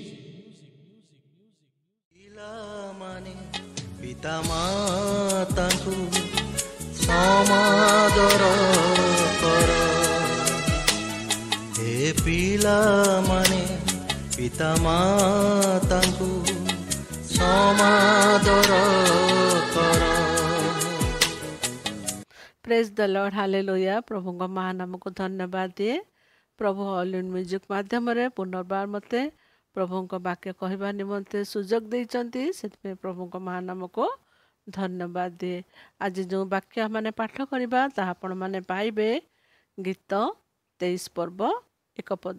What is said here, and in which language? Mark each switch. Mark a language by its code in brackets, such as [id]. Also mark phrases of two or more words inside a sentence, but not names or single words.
[or] ପିଲାମାନେ ପିତାମାତାଙ୍କୁ ସମାଦର କର। ହେ ପିଲାମାନେ ପିତାମାତାଙ୍କୁ ସମାଦର କର। [en] Praise the Lord, hallelujah. [or] प्रभुଙ୍କ ମହାନ ନାମକୁ ଧନ୍ୟବାଦ ଦିଏ। ପ୍ରଭୁ ଅଲ୍ ଇନ୍ ମ୍ୟୁଜିକ୍ ମାଧ୍ୟମରେ ପୁନର୍ବାର ମୋତେ ପ୍ରଭୁଙ୍କ ବାକ୍ୟ କହିବା ନିମନ୍ତେ ସୁଯୋଗ ଦେଇଛନ୍ତି। ସେଥିପାଇଁ ପ୍ରଭୁଙ୍କ ମହାନ ନାମକୁ ଧନ୍ୟବାଦ ଦିଏ। ଆଜି ଯେଉଁ ବାକ୍ୟ ମାନେ ପାଠ କରିବା ତାହା ଆପଣମାନେ ପାଇବେ ଗୀତ 23 ପର୍ବ 1 ପଦ।